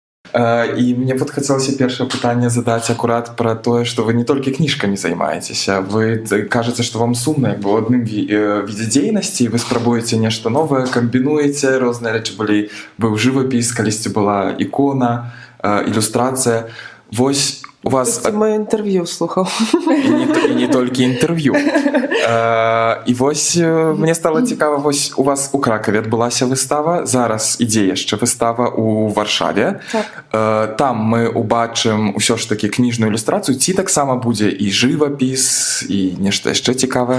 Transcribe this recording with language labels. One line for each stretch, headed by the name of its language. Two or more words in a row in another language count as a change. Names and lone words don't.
Belarusian: І мне вот хацелася першае пытанне задаць акурат пра тое, што вы не толькі кніжкамі займаецеся, вы кажаце, што вам сумна як бы ў адным відзе дзейнасці, вы спрабуеце нешта новае, камбінуеце, розныя рэчы былі, быў жывапіс, калісьці была ікона, ілюстрацыя. Вось у вас...
Ukrainian: Моє інтерв'ю слухав.
Belarusian: І не толькі інтерв'ю. І вось мне стало цікава, вось у вас у Кракаве адбылася выстава, зараз ідзе яшчэ выстава у Варшаве. Так. Там мы убачым усё ж такі кніжную ілюстрацыю, ці таксама будзе і жывапіс, і нешта яшчэ цікавае?